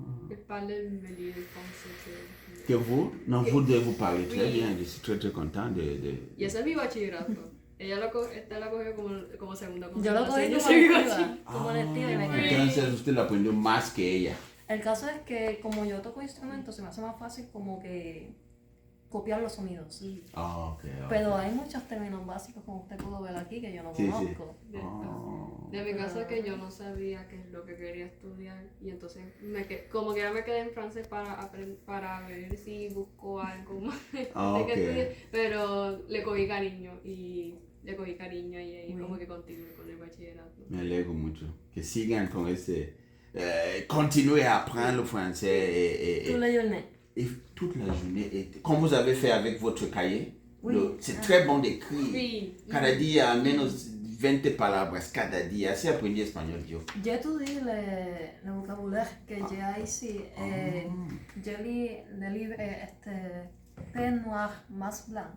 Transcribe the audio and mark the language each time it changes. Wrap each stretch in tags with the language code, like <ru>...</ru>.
<fr>Il parlait meilleur français Que vous? Non, vous devez parler très bien. Je suis très, très content de...</fr> <es>Y ese es mi bachillerato. Ella la cogió como segunda cosa. Yo lo cogí Yo como soy electiva, como electiva y me quedé. Entonces usted lo aprendió más que ella. El caso es que como yo toco instrumentos, se me hace más fácil como que copiar los sonidos. Ah, ok. Pero hay muchos términos básicos, como usted pudo ver aquí, que yo no Sí, sí. conozco. De mi caso es que yo no sabía qué es lo que quería estudiar y entonces como que ya me quedé en francés para ver si busco algo más Ok. que estudiar, pero le cogí cariño y ahí como que continué con el bachillerato. Me alegro mucho. Que sigan con ese...</es> <fr>continuez à apprendre le français Toute la journée. et toute la journée. Comme vous avez fait avec votre cahier, Oui. c'est très bon d'écrire.</fr> <es>Sí. Cada día al menos 20 palabras cada día. Así aprendí español yo. Yo estudié</es> <fr>le vocabulaire que j'ai ici. J'ai lu le livre Pain noir, masque blanc.</fr>